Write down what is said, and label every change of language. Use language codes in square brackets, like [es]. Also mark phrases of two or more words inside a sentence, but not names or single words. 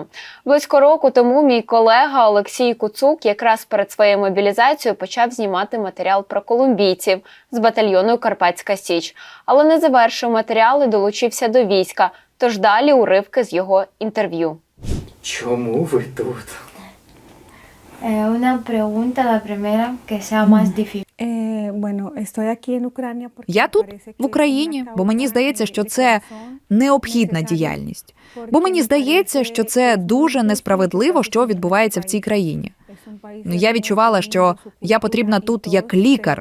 [uk] Близько року тому мій колега Олексій Куцук якраз перед своєю мобілізацією почав знімати матеріал про колумбійців з батальйону «Карпатська Січ». Але не завершив матеріал і долучився до війська, тож далі уривки з його інтерв'ю. Чому ви тут? [es] Una pregunta, la primera, que sea más difícil. [uk] Я тут, в Україні, бо мені здається, що це необхідна діяльність. Бо мені здається, що це дуже несправедливо, що відбувається в цій країні. Я відчувала, що я потрібна тут як лікар.